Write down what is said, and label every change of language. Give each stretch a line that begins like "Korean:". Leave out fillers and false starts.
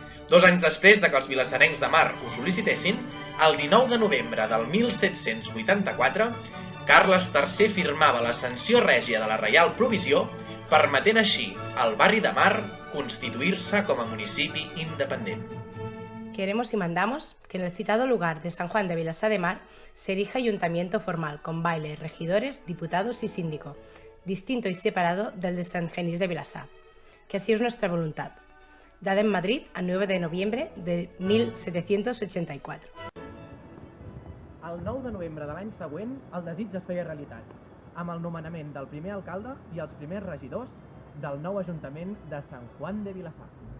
Catalan: 2 anys després de que els vilassarencs de mar ho sol·licitessin, el 19 de novembre del 1784, Carles III firmava la sanció règia de la Reial Provisió, permetent així al barri de Mar constituir-se com a municipi independent.
Spanish: Queremos y mandamos que en el citado lugar de San Juan de Vilassar de Mar se erija ayuntamiento formal con baile, regidores, diputados y síndico, distinto y separado del de Sant Genís de Vilassar, que así es nuestra voluntad, dada en Madrid el 9 de noviembre de 1784.
Catalan: El 9 de novembre de l'any següent, el desig es feia realitat, amb el nomenament del primer alcalde i els primers regidors del nou Ajuntament de Sant Juan de Vilassar.